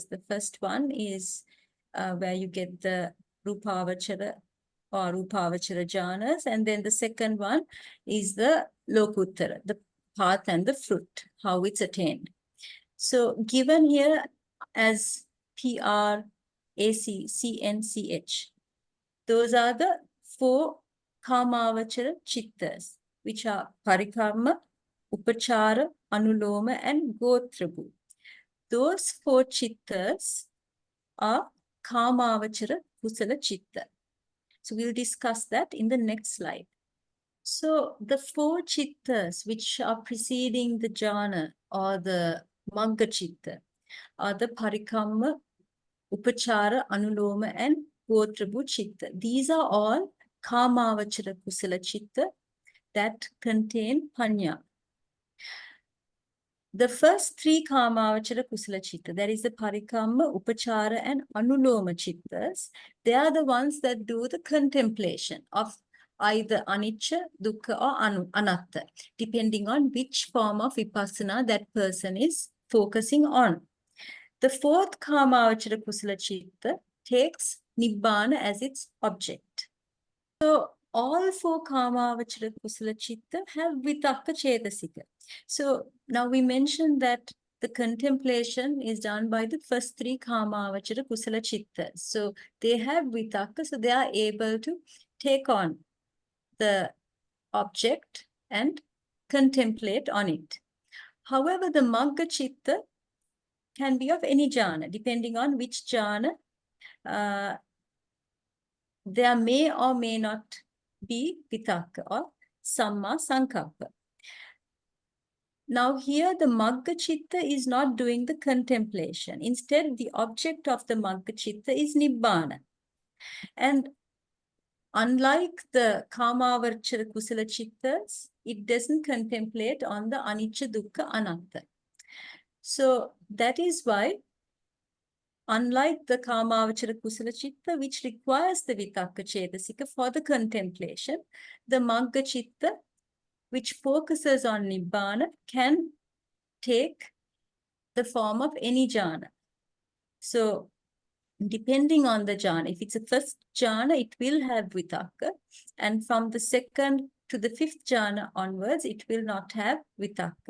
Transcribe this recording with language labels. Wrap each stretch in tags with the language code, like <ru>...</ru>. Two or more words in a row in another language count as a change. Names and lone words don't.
<en>The first one is where you get the rupavachara or</en> <pi>rupavachara jhanas,</pi> <en>and then the second one is the lokuttara, the path and the fruit, how it's attained. So given here as PRACCNCH, those are the 4</en> <pi>kamavachara chittas,</pi> <en>which are</en> <pi>parikarma, upachara, anuloma,</pi> <en>and gotrabhu. Those 4 chittas are</en> <pi>kamavachara kusala chitta.</pi> <en>So we'll discuss that in the next slide. So the 4 chittas which are preceding the jhana or the</en> <pi>magga chitta</pi> <en>are the</en> <pi>parikamma, upachara, anuloma,</pi> <en>and</en> <pi>gotrabhu chitta.</pi> <en>These are all</en> <pi>kamavachara kusala chitta</pi> <en>that contain panya. The first 3</en> <pi>kamavachara kusala chitta,</pi> <en>that is the</en> <pi>parikamma, upachara,</pi> <en>and</en> <pi>anuloma chittas,</pi> <en>they are the ones that do the contemplation of either</en> <pi>anicca, dukkha,</pi> <en>or anatta, depending on which form of vipassana that person is focusing on. The 4th</en> <pi>kamavachara kusala chitta</pi> <en>takes nibbana as its object. So all 4</en> <pi>kamavachara kusala chitta</pi> <en>have</en> <pi>vitakka cetasika.</pi> <en>So now we mentioned that the contemplation is done by the first 3</en> <pi>kamavachara kusala chittas.</pi> <en>So they have vitakka, so they are able to take on the object and contemplate on it. However, the</en> <pi>magga chitta</pi> <en>can be of any jhana, depending on which jhana there may or may not be vitakka or</en> <pi>samma sankappa.</pi> <en>Now here the</en> <pi>magga chitta</pi> <en>is not doing the contemplation. Instead, the object of the</en> <pi>magga chitta</pi> <en>is nibbana. And unlike the</en> <pi>kamavachara kusala chittas,</pi> <en>it doesn't contemplate on the</en> <pi>anicca, dukkha, anatta.</pi> <en>So that is why, unlike the</en> <pi>kamavachara kusala chitta,</pi> <en>which requires the</en> <pi>vitakka cetasika</pi> <en>for the contemplation, the</en> <pi>magga chitta,</pi> <en>which focuses on nibbana, can take the form of any jhana. So depending on the jhana, if it's a first jhana, it will have vitakka, and from the 2nd to the 5th jhana onwards, it will not have vitakka.</en>